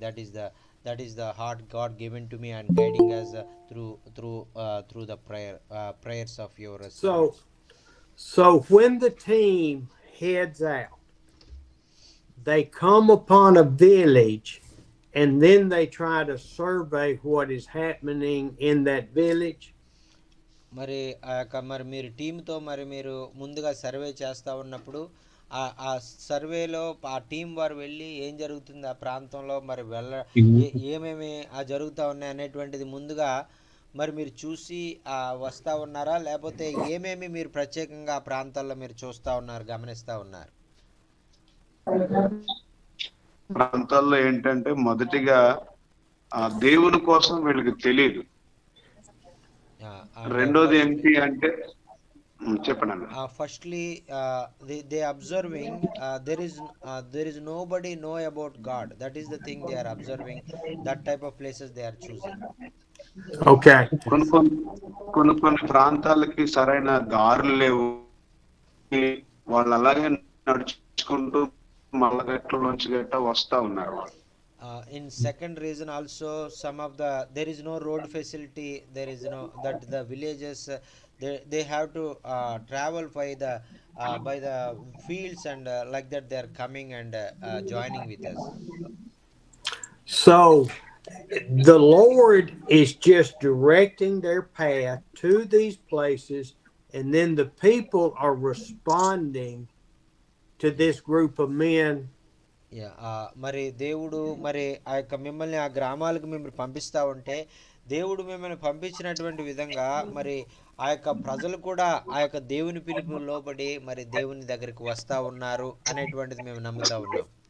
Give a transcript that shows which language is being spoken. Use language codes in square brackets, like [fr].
[en] That is the heart God given to me, and guiding us through the prayers of your servants. So when the team heads out, they come upon a village, and then they try to survey what is happening in that village. [te] మరి మరి మీరు టీంతో మీరు ముందుగా survey చేస్తూ ఉన్నప్పుడు ఆ సర్వేలో ఆ టీం వారు వెళ్ళి ఏం జరుగుతుంది ఆ ప్రాంతంలో, మరి ఏమేమి జరుగుతూ ఉన్నాయి అనేటువంటిది ముందుగా మరి మీరు చూసి వస్తూ ఉన్నారా, లేకపోతే ఏమేమి మీరు ప్రత్యేకంగా ఆ ప్రాంతాల్లో మీరు చూస్తూ ఉన్నారు, గమనిస్తూ ఉన్నారు? ప్రాంతాల్లో ఏంటంటే మొదటిగా దేవుని కోసం వీళ్ళకి తెలియదు. రెండోది ఏంటి అంటే చెప్పండి. [en] Firstly, they observing, there is nobody know about God. That is the thing they are observing. That type of places they are choosing. Okay. [te] కొన్ని ప్రాంతాలకి సరైన దారులు లేవు, వాళ్ళు అలాగే నడుచుకుంటూ మల్లగట్లలోంచి గట్ట వస్తా ఉన్నారు. [en] In second reason also, some of there is no road facility, there is no, that the villages they have to travel by the fields, and like that they are coming and joining with us. So the Lord is just directing their path to these places, and then the people are responding to this group of men. [te] మరి దేవుడు మరి ఆ యొక్క మిమ్మల్ని ఆ గ్రామాలకు మిమ్మల్ని పంపిస్తూ ఉంటే, దేవుడు మిమ్మల్ని పంపించినటువంటి విధంగా మరి ఆ యొక్క ప్రజలు కూడా ఆ యొక్క దేవుని పిలుపు లోబడి మరి దేవుని దగ్గరికి వస్తూ ఉన్నారు అనేటువంటిది మేము నమ్ముతా ఉన్నాం.